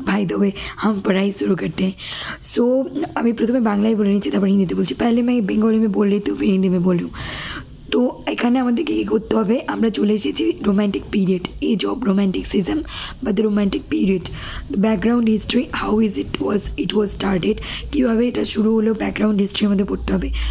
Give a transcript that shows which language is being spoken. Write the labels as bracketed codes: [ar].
[hi] भाई the way हम पढ़ाई शुरू करते हैं। [bn] सो अभी प्रथम बांगलाয় বলে নিচ্ছি, তারপর হিন্দিতে বলছি। [hi] पहले मैं बंगाली में बोल रही थी, फिर हिंदी में बोलूँ। [bn] তো এখানে আমাদেরকে কী করতে হবে, আমরা চলে এসেছি romantic period, age of romanticism বা the romantic period. Background history, [en] how it was started, [bn] কীভাবে এটা শুরু হলো, ব্যাকগ্রাউন্ড হিস্ট্রি আমাদের পড়তে হবে।